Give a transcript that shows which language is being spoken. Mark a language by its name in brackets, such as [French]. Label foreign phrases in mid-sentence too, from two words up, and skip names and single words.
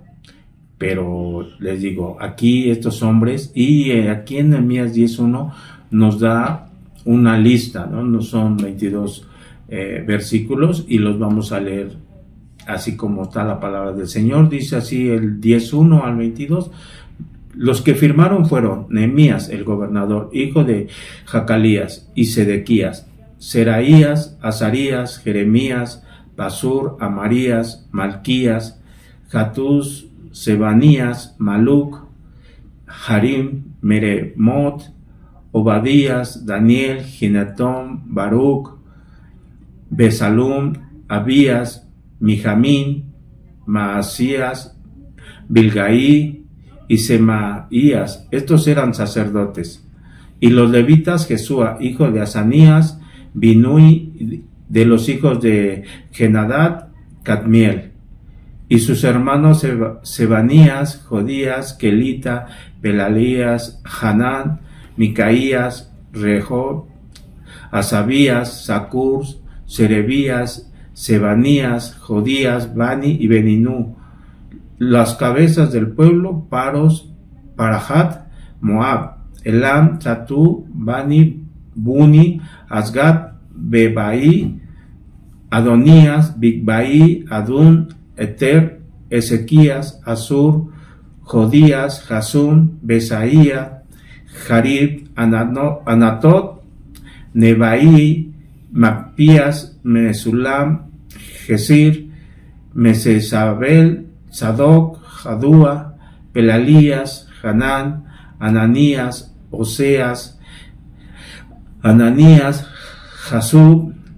[Spanish] Pero les digo, aquí estos hombres, y aquí en Nehemías 10:1 nos da una lista, ¿no? No son 22 versículos, y los vamos a leer así como está la palabra del Señor. Dice así el 10:1 al 22. Los que firmaron fueron Nehemías, el gobernador, hijo de Jacalías, y Sedequías, Seraías, Azarías, Jeremías, Pasur, Amarías, Malquías, Jatús, Sebanías, Maluc, Harim, Meremot, Obadías, Daniel, Ginatón, Baruch, Besalum, Abías, Mijamín, Maasías, Bilgaí y Semaías. Estos eran sacerdotes. Y los levitas, Jesúa, hijo de Asanías, Binui, de los hijos de Genadad, Cadmiel. Y sus hermanos Sebanías, Jodías, Kelita, Pelalías, Hanán, Micaías, Rehob, Asabías, Sacur, Serebías, Sebanías, Jodías, Bani y Beninu. Las cabezas del pueblo: Paros, Parahat, Moab, Elam, Zatú, Bani, Buni, Asgad, Bebai, Adonías, Bigbai, Adún, Eter, Ezequías, Asur, Jodías, Jasún, Besaía, Jarib, Anatot, Nebai, Macpías, Mesulam, Gesir, Mesesabel, Sadoc, Jadúa, Pelalías, Hanán, Ananías, Oseas, Ananías, Jasub,